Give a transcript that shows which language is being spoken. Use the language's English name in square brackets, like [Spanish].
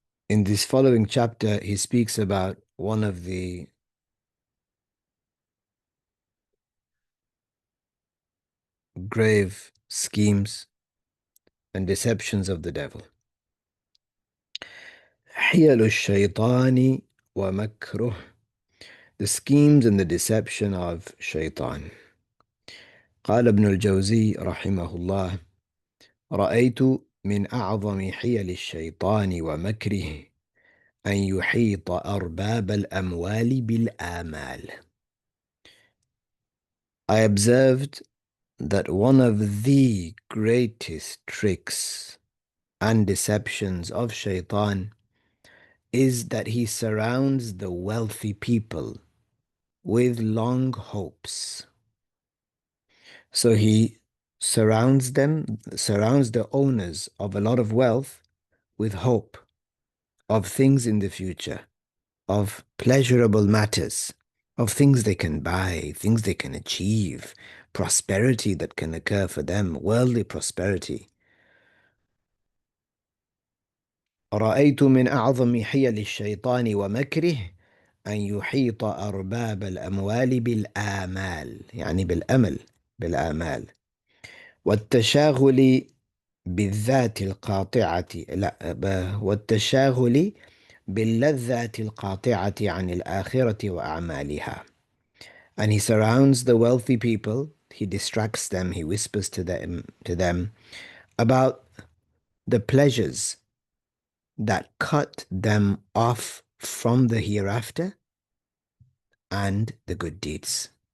[English] In this following chapter, he speaks about one of the grave schemes and deceptions of the devil. [Arabic] حيل الشيطان ومكره, [English] the schemes and the deception of shaitan. [Arabic] قال ابن الجوزي رحمه الله: رأيت من أعظم حيل الشيطان ومكره أن يحيط أرباب الأموال بالآمال. [English] I observed that one of the greatest tricks and deceptions of shaitan is that he surrounds the wealthy people with long hopes. So he surrounds the owners of a lot of wealth with hope of things in the future, of pleasurable matters, of things they can buy, things they can achieve, prosperity that can occur for them, worldly prosperity. [Arabic] رأيت من أعظم حيل الشيطان ومكره أن يحيط أرباب الأموال بالآمال، يعني بالأمل، بالآمال والتشاغل بالذات القاطعة، والتشاغل باللذات القاطعة عن الآخرة وأعمالها. [English] And he surrounds the wealthy people, he distracts them, he whispers to them about the pleasures that cut them off from the hereafter and the good deeds.